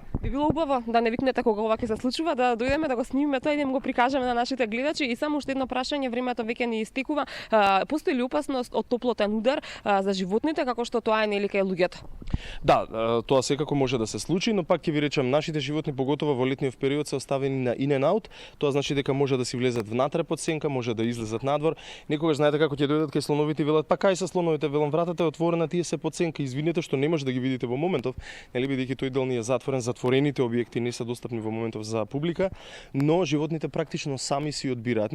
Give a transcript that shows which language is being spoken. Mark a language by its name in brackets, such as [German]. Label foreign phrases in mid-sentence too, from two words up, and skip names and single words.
[Macedonian] Би било убаво да не викнете кога ова ќе се случува, да дојдеме да го снимиме тоа и да им го прикажеме на нашите гледачи. И само уште едно прашање, времето веќе ни истекува. Постои ли опасност од топлотен удар за животните како што тоа е нели кај луѓето? Да, тоа секако може да се случи, но пак ќе ви речам, нашите животни поготово во летниот период се оставени на [English] in and out. [Macedonian] Тоа значи дека може да си влезат внатре под сенка, може да излезат надвор. Некогаш знаете како ќе дојдат кај слоновите и велат: "Па кај се слоновите?" Велам: "Вратата е отворена, тие се под сенка. Извинете што не може да ги видите во моментов, нели, бидејќи тој дел ни е затворен, затворените објекти не се достапни во моментов за публика, но животните практично сами си одбираат.